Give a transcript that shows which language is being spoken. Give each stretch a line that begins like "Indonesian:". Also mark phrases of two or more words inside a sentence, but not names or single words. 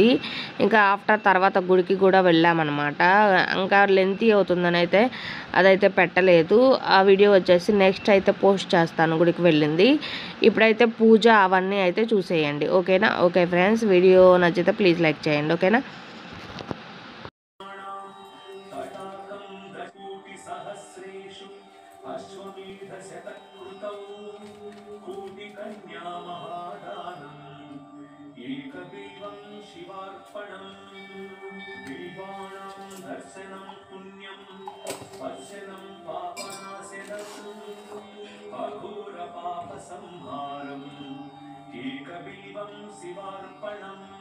Telugu: ఇంకా తర్వాత గుడికి కూడా వెళ్ళామన్నమాట. ఇంకా లెంతీ అవుతుందని అయితే అదైతే పెట్టలేదు. ఆ వీడియో వచ్చేసి నెక్స్ట్ అయితే పోస్ట్ చేస్తాను గుడికి వెళ్ళింది. ఇప్పుడైతే పూజ అవన్నీ అయితే చూసేయండి. ఓకేనా?
English: okay friends,
Telugu: వీడియో నచ్చితే
English: please like
Telugu: చేయండి. ఓకేనా?
Sanskrit: शिवार्पणं बिल्वाणां दर्शनं पुण्यं स्पर्शनं पापनाशनम् अघोरपापसंहारम् एकबिल्वं शिवार्पणम्